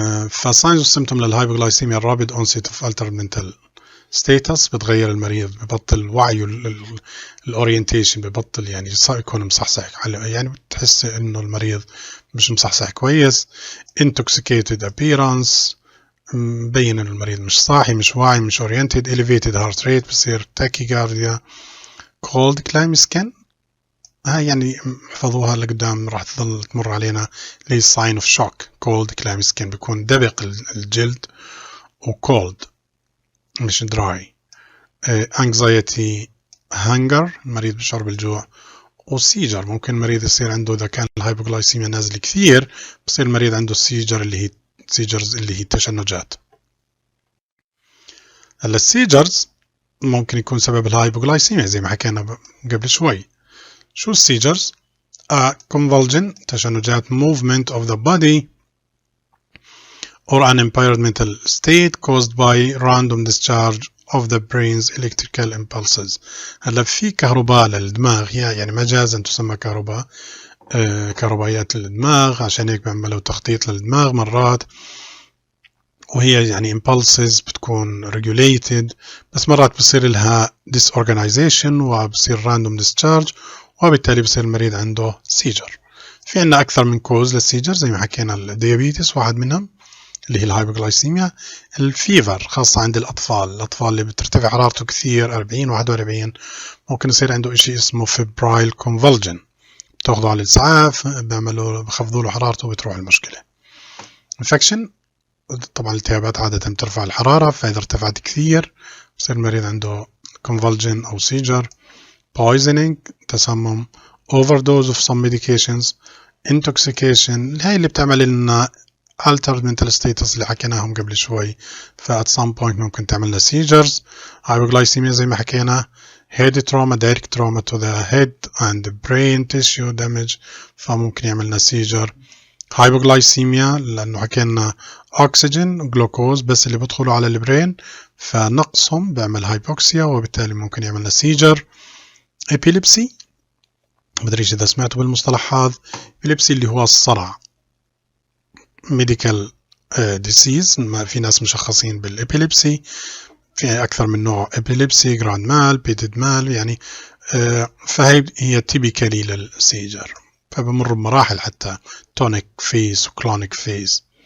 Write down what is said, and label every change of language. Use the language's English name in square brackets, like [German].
[Arabic] فساينز والسيمتوم للهايبوغلايسيميا الرابد [English] onset of altered mental status، [Arabic] بتغير المريض، ببطل وعيه، الاورينتيشن ببطل، يعني يكون مصحصح، يعني بتحس انه المريض مش مصحصح كويس. intoxicated appearance، مبين انه المريض مش صاحي، مش واعي، مش oriented. [English] elevated heart rate، بصير tachycardia. [Arabic] cold climate skin، هاي يعني احفظوها لقدام راح تظل تمر علينا، اللي هي [English] sign of shock. [Arabic] cold climate skin بيكون دبق الجلد و cold مش dry. anxiety hunger، المريض بيشعر بالجوع. وسيجر، ممكن المريض يصير عنده، إذا كان الهايبوغلايسيميا نازل كثير بصير المريض عنده السيجر اللي هي سيجرز، اللي هي التشنجات. هلا السيجرز ممكن يكون سبب الهايبوغلايسيميا زي ما حكينا قبل شوي. شو السيجرز؟ [English] convulsion، تشنجات، movement of the body or an impaired mental state caused by random discharge of the brain's electrical impulses. [Arabic] هلا في كهرباء للدماغ، هي يعني مجازا تسمى كهرباء، كهربائيات للدماغ، عشان هيك بيعملوا تخطيط للدماغ مرات، وهي يعني impulses بتكون regulated، بس مرات بصير لها disorganization وبصير [English] random discharge، [Arabic] وبالتالي بصير المريض عنده سيجر. في عنا أكثر من كوز للسيجر زي ما حكينا، الديابيتس واحد منهم اللي هي الهايبوغلايسيميا. الفيفر خاصة عند الأطفال اللي بترتفع حرارته كثير 40 41 ممكن يصير عنده إشي اسمه febrile convulsion، بتاخذه على الإسعاف، بخفضوا له حرارته وبتروح المشكلة. infection، طبعا الالتهابات عادة بترفع الحرارة، فإذا ارتفعت كثير بصير المريض عنده convulsion أو seizure. [English] poisoning، تسمم. overdose of some medications. [Arabic] intoxication، هاي اللي بتعمل لنا [English] altered mental status [Arabic] اللي حكيناهم قبل شوي، ف [English] at some point [Arabic] ممكن تعمل لنا seizures. hypoglycemia زي ما حكينا. [English] head trauma، direct trauma to the head and brain tissue damage، [Arabic] فممكن يعمل لنا [English] seizure. [Arabic] hypoglycemia لأنه حكينا oxygen glucose بس اللي بدخلوا على البرين، فنقصهم بيعمل hypoxia وبالتالي ممكن يعمل لنا seizure. epilepsy، مدريش إذا سمعتوا بالمصطلح هذا. epilepsy اللي هو الصرع، medical disease، ما في ناس مشخصين بالإبيليبسي، في أكثر من نوع epilepsy، grand mal، petite mal، يعني فهي typically للسيجر، فبمر بمراحل حتى tonic phase و clonic phase.